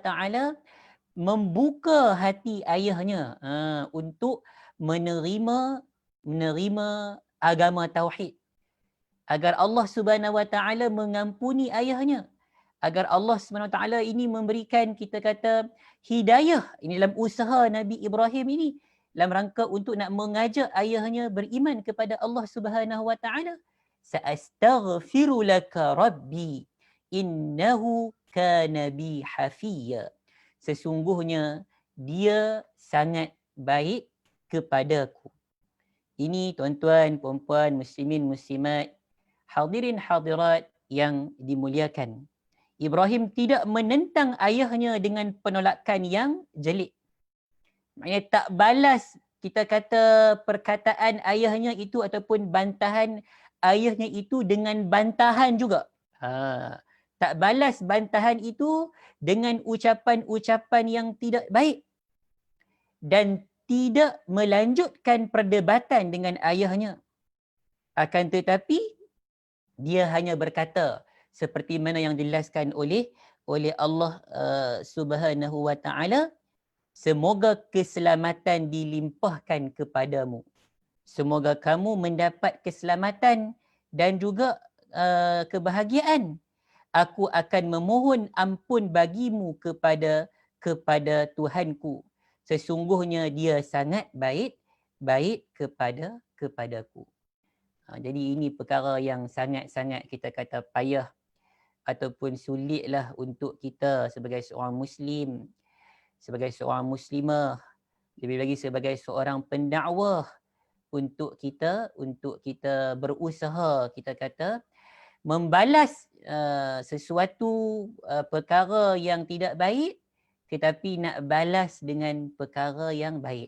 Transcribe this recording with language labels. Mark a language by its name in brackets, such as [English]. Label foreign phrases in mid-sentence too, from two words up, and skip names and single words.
[Malay] Taala membuka hati ayahnya untuk menerima agama tauhid, agar [Arabic] الله سبحانه وتعالى [Malay] mengampuni ayahnya, agar [Arabic] الله سبحانه وتعالى [Malay] ini memberikan, kita kata, hidayah ini dalam usaha Nabi Ibrahim ini dalam rangka untuk nak mengajak ayahnya beriman kepada [Arabic] الله سبحانه وتعالى. سأستغفر لك ربي إنه كان بي حفيا. [Malay] Sesungguhnya dia sangat baik kepadaku. Ini tuan-tuan, puan-puan, muslimin, muslimat, hadirin hadirat yang dimuliakan. Ibrahim tidak menentang ayahnya dengan penolakan yang jelik. Maknanya tak balas, kita kata, perkataan ayahnya itu ataupun bantahan ayahnya itu dengan bantahan juga. Tak balas bantahan itu dengan ucapan-ucapan yang tidak baik. Dan tidak melanjutkan perdebatan dengan ayahnya. Akan tetapi, dia hanya berkata, seperti mana yang dijelaskan oleh Allah [Arabic] سبحانه وتعالى, [Malay] semoga keselamatan dilimpahkan kepadamu. Semoga kamu mendapat keselamatan dan juga kebahagiaan. Aku akan memohon ampun bagimu kepada Tuhanku. Sesungguhnya dia sangat baik kepadaku. Jadi ini perkara yang sangat-sangat kita kata payah ataupun sulitlah untuk kita sebagai seorang Muslim, sebagai seorang Muslimah, lebih lagi sebagai seorang pendakwah untuk kita berusaha, kita kata, membalas sesuatu perkara yang tidak baik, tetapi nak balas dengan perkara yang baik.